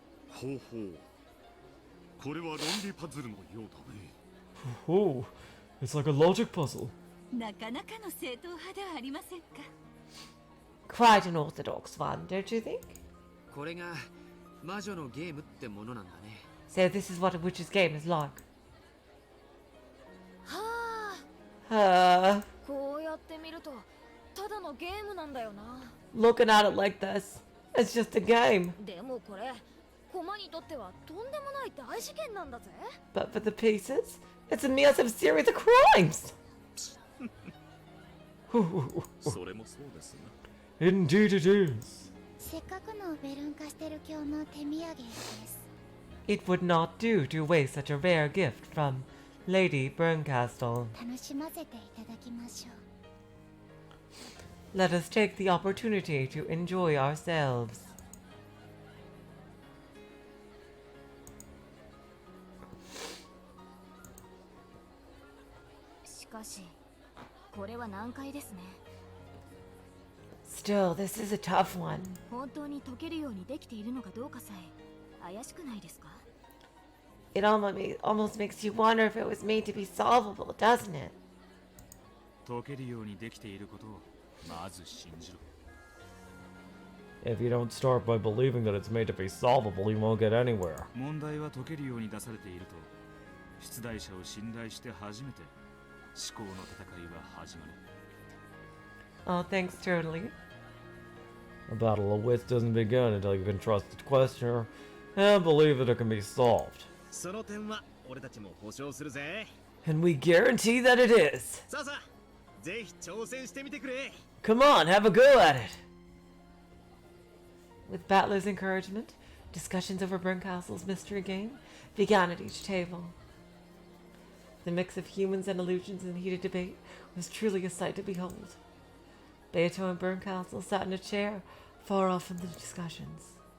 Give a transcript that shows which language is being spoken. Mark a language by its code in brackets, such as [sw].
[ja] ほうほう。これは論理パズルのようだね。 [en] Oh, it's like a logic puzzle. [ja] なかなかの正統派ではありませんか。 [en] Quite an orthodox one, don't you think? [ja] これが魔女のゲームってものなんだね。 [en] So this is what a witch's game is like. はあ Uh, [ja] こうやって見るとただのゲームなんだよな。 [en] looking at it like this, it's just a game. [ja] でもこれ駒にとってはとんでもない大事件なんだぜ。 [en] But for the pieces, it's a massive series of crimes. [ja] それもそうですね。 [en] Indeed it is. [ja] せっかくのベルンカステル教の手土産です。 [en] It would not do to waste such a rare gift from Lady Bernkastel. [ja] 楽しませていただきましょう。 [en] Let us take the opportunity to enjoy ourselves. [ja] しかしこれは難解ですね。 [en] Still, this is a tough one. [ja] 本当に解けるようにできているのかどうかさえ怪しくないですか。 [en] It almost makes you wonder if it was made to be solvable, doesn't it? [ja] 解けるようにできていることをまず信じろ。 [en] If you don't start by believing that it's made to be solvable, you won't get anywhere. [ja] 問題は解けるように出されていると、出題者を信頼して初めて思考の戦いは始まる。 [en] Oh, thanks, totally. A battle of wits doesn't begin until you can trust the questioner and believe that it can be solved. [ja] その点は俺たちも保証するぜ。 [en] And we guarantee that it is. [ja] さあさあ、ぜひ挑戦してみてくれ。 [en] Come on, have a go at it. With Battler's encouragement, discussions over Bernkastel's mystery game began at each table. The mix of humans and illusions in heated debate was truly a sight to behold. Beato and Bernkastel sat in a chair far off from the discussions.